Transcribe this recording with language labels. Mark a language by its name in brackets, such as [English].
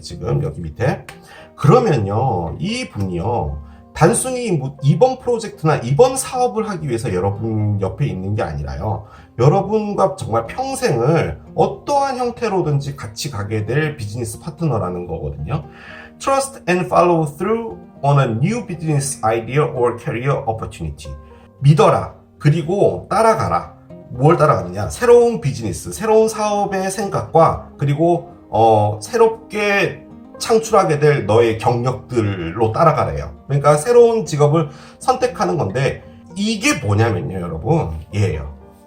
[Korean] 지금 여기 밑에. 그러면요 이 분이요 단순히 뭐 이번 프로젝트나 이번 사업을 하기 위해서 여러분 옆에 있는 게 아니라요, 여러분과 정말 평생을 어떠한 형태로든지 같이 가게 될 비즈니스 파트너라는 거거든요. [English] Trust and follow through on a new business idea or career opportunity. [Korean] 믿어라. 그리고 따라가라. 뭘 따라가느냐? 새로운 비즈니스, 새로운 사업의 생각과 그리고 새롭게 창출하게 될 너의 경력들로 따라가래요. 그러니까 새로운 직업을 선택하는 건데 이게 뭐냐면요, 여러분. 얘예요.